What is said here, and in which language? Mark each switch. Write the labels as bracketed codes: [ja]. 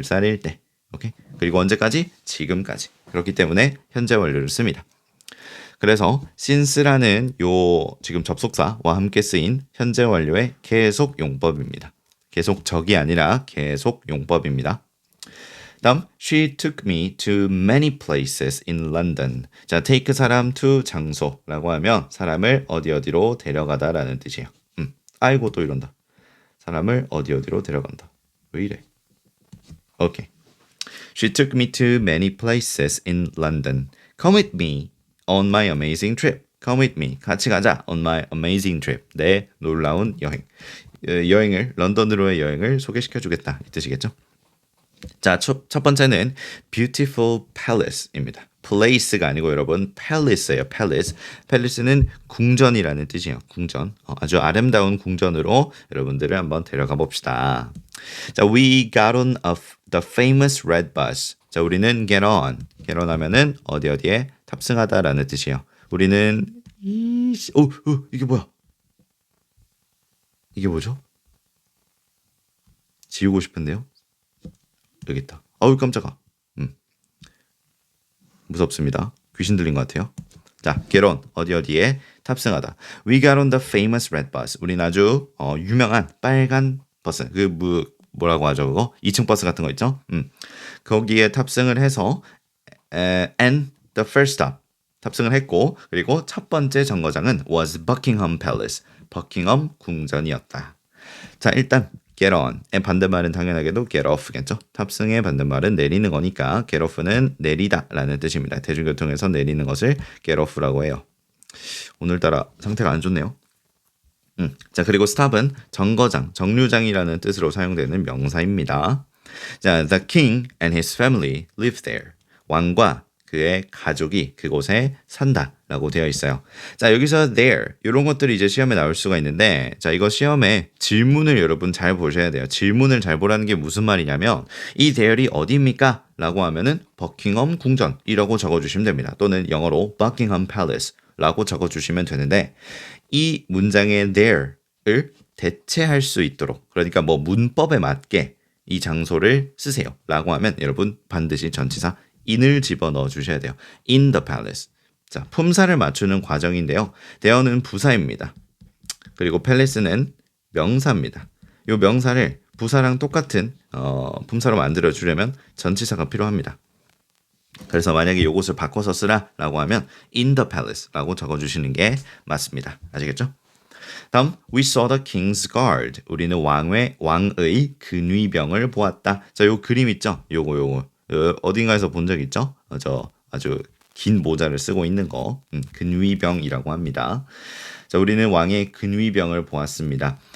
[ko] 10살일 때. 오케이? 그리고 언제까지? 지금까지. 그렇기 때문에 현재 완료를 씁니다. 그래서 since라는 요 지금 접속사와 함께 쓰인 현재 완료의 계속 용법입니다. 계속적이 아니라 계속 용법입니다. [en] 다음, she took me to many places in London. [ko] 자, take 사람 to 장소라고 하면 사람을 어디로 데려가다라는 뜻이에요. 아이고 또 이런다. 사람을 어디로 데려간다. 왜 이래? 오케이. [en] She took me to many places in London. Come with me on my amazing trip. Come with me. [ko] 같이 가자. [en] On my amazing trip. [ko] 내 놀라운 여행. 여행을 런던으로의 여행을 소개시켜 주겠다. 이 뜻이겠죠? 자, 첫 번째는 beautiful palace입니다. place가 아니고 여러분 palace예요. [en] palace. [ko] palace는 궁전이라는 뜻이에요. 궁전. 아주 아름다운 궁전으로 여러분들을 한번 데려가 봅시다. [en] 자, we got on the famous red bus. [ko] 자, 우리는 get on 하면은 어디에 탑승하다라는 뜻이에요. 우리는 이씨, 이게 뭐야? 이게 뭐죠? 지우고 싶은데요. 여기 있다. 아우 깜짝아. 무섭습니다. 귀신 들린 것 같아요. 자, get on 어디에 탑승하다. [en] We got on the famous red bus. [ko] 우린 아주 유명한 빨간 버스. 뭐라고 하죠 그거? 2층 버스 같은 거 있죠? 거기에 탑승을 해서 [en] and the first stop [ko] 탑승을 했고 그리고 첫 번째 정거장은 [en] was Buckingham Palace. [ko] 버킹엄 궁전이었다. 자, 일단 get on의 반대말은 당연하게도 get off겠죠. 탑승의 반대말은 내리는 거니까 get off는 내리다라는 뜻입니다. 대중교통에서 내리는 것을 get off라고 해요. 오늘따라 상태가 안 좋네요. 자, 그리고 stop은 정거장, 정류장이라는 뜻으로 사용되는 명사입니다. [en] 자, the king and his family live there. [ko] 왕과 그의 가족이 그곳에 산다라고 되어 있어요. 자, 여기서 there 이런 것들이 이제 시험에 나올 수가 있는데, 자, 이거 시험에 질문을 여러분 잘 보셔야 돼요. 질문을 잘 보라는 게 무슨 말이냐면 이 there이 어디입니까? 라고 하면은 버킹엄 궁전이라고 적어주시면 됩니다. 또는 영어로 Buckingham Palace라고 적어주시면 되는데 이 문장의 there를 대체할 수 있도록, 그러니까 뭐 문법에 맞게 이 장소를 쓰세요 라고 하면 여러분 반드시 전치사 in을 집어넣어 주셔야 돼요. [en] in the palace. [ko] 자, 품사를 맞추는 과정인데요. there는 부사입니다. 그리고 palace는 명사입니다. 이 명사를 부사랑 똑같은 품사로 만들어 주려면 전치사가 필요합니다. 그래서 만약에 이것을 바꿔서 쓰라라고 하면 [en] in the palace [ko] 라고 적어주시는 게 맞습니다. 아시겠죠? [en] 다음 we saw the king's guard. [ko] 우리는 왕의 근위병을 보았다. 자, 요 그림 있죠? 요거 어딘가에서 본 적 있죠? 저 아주 긴 모자를 쓰고 있는 거 근위병이라고 합니다. 자, 우리는 왕의 근위병을 보았습니다.